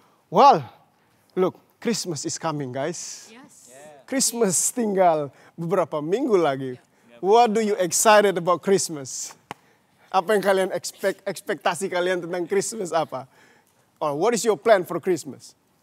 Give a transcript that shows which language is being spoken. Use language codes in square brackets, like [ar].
[en] Well, look, Christmas is coming guys. [id] Christmas tinggal beberapa minggu lagi. [en] What do you excited about Christmas? [id] Apa yang kalian ekspektasi kalian tentang Christmas apa? [en] Or what is your plan for Christmas?